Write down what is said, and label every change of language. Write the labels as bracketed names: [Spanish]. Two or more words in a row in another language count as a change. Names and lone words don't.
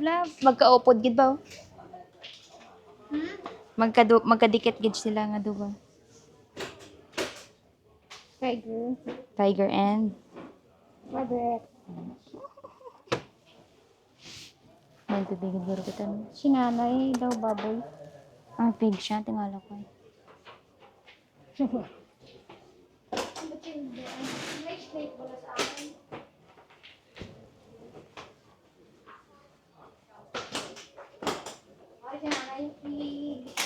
[Hiligaynon] Magkaupod gid ba? Magkadikit gid sila nga duwa. Tiger. [English] Tiger and [Hiligaynon] Rabbit. man tubig guro kita no. Si nanay daw baboy. Ang pig siya tingala ko. May snake wala sa akin. Ay, si nanay pig.